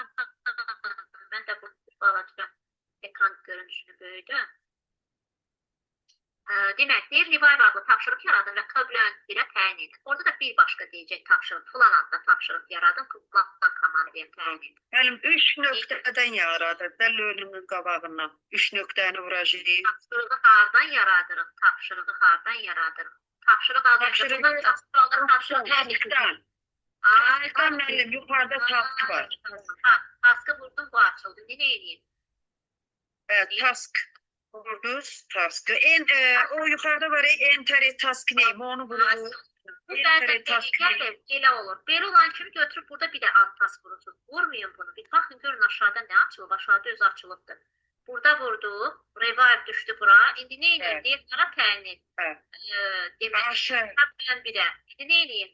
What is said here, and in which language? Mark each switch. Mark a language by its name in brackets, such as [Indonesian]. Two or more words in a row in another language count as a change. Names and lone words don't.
[Azerbaijani] Mən də bu balaca ekran görünüşünü böyüdüm. Demək, deyir, Revive adlı tapşırıq yaradın və Köblön birə təyin edin. Orada da bir başqa deyəcək tapşırıq, falan adlı tapşırıq yaradın, Plan komandaya təyin edin. Mənim 3 nöqtədən yaradır da learning-in qabağından. 3 nöqtəni vuracağıq. Tapşırığı hardan yaradırıq? Tapşırığı hardan yaradırıq? Tapşırıq alırıq. Taskdan. Taskdan müəllim, yuxarıda task var. Taskı vurdum, bu açıldı. Ne edeyim? Task. Vurduz, taskı. O yuxarıda var, [English] enter task name, [Azerbaijani] onu vururuz. Bu bəzən elə olur. Belə olan kimi götürüb burada bir də alt task vurursunuz. Vurmayın bunu. Bir baxın, görün aşağıda nə açılıb? Aşağıda öz açılıbdır. Burada vurdu, revive düşdü bura. İndi nə edeyim? Deyir, sana təyin et. Demək, mən birə. İndi nə edeyim?